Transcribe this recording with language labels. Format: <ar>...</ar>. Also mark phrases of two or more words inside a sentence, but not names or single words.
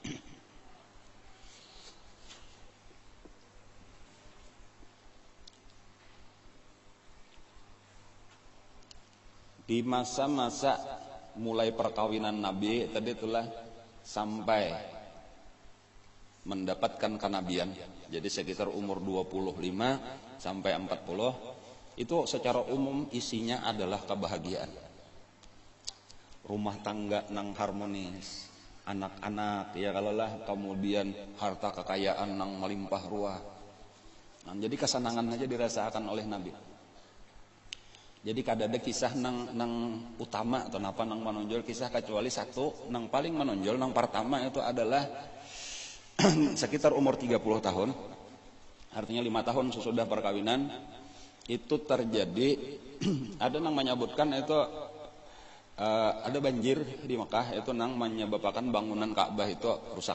<id>Di masa-masa mulai perkawinan Nabi tadi itulah sampai mendapatkan kenabian, jadi sekitar umur 25 sampai 40, itu secara umum isinya adalah kebahagiaan.</id> <bjn>Rumah tangga nang harmonis, anak-anak ya kalalah, kemudian harta kekayaan nang melimpah ruah.</bjn> <id>Nah, jadi kesenangan aja dirasakan oleh Nabi.</id> <bjn>Jadi kada ada kisah nang utama atau napa nang menonjol kisah, kecuali 1 nang paling menonjol. Nang pertama itu adalah sekitar umur 30 tahun, artinya 5 tahun sesudah perkawinan, itu terjadi ada nang menyebutkan itu ada banjir di Mekah, itu nang menyebabkan bangunan Ka'bah itu rusak.</bjn>